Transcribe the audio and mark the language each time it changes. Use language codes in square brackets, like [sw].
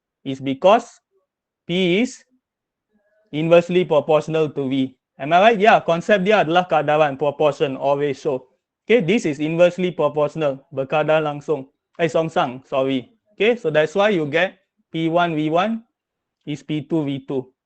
[en] Is because P is inversely proportional to V. Am I right? [ms] Yeah, konsep dia adalah keadaan, [en] proportion or ratio. Okay, this is inversely proportional, [ms] berkadar langsung. Songsang, [en] sorry. Okay, so that's why you get P1 V1 is P2 V2.